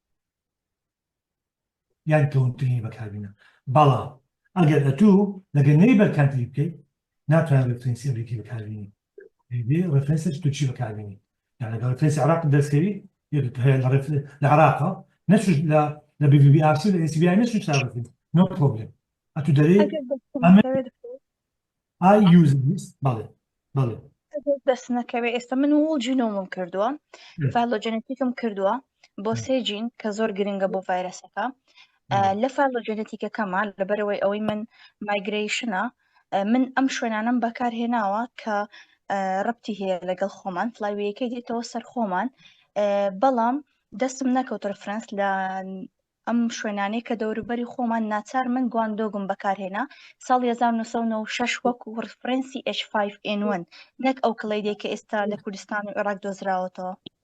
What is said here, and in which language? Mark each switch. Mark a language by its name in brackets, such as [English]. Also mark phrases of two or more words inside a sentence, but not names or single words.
[Central Kurdish] یان کەونترینی بەکاربینە بەڵام ئەگەر ئەتوو لەگە نەیبەرکانتری بکەیت ناتوانێت ڕفرێنسی ئەمریکی بەکاربینی ڕفرێنسێک تو چی بەکاربینی یان لەگە ڕفرێنسی عێراق دەستکەوی لە عێراقا نەچوش لە BVBRC لە NCBI نەچوش تا ڕفرێنس [English] no problem [Central Kurdish] ئەتوو دەرێت [English] I use this [Central Kurdish] بەڵێ دەست نەکەوێ ئێستا من [English] whole genome [Central Kurdish] کردووە فایلۆجێنێتیکم کردووە بۆ 3 جین کە زۆر گرنگە بۆ ڤایرەسەکە لە فایلۆجێنێتیکەکەمان لەبەرەوەی ئەوەی من مایگرێشنە من ئەم شوێنانم بەکارهێناوە کە ڕەبتی هەیە لەگەڵ خۆمان فلایوەیەکەی دێتەوە سەر خۆمان بەڵام دەستم نەکەوت ڕفرەنس لە ئەم شوێنانەی کە دەوروبەری خۆمان ناچار من گواندۆگم بەکارهێنا ساڵی 1996 وەکو ڕفرەنسی H5N1 نەک ئەو کڵەیدێک کە ئێستا لە کوردستان و عێراق دۆزراوەتەوە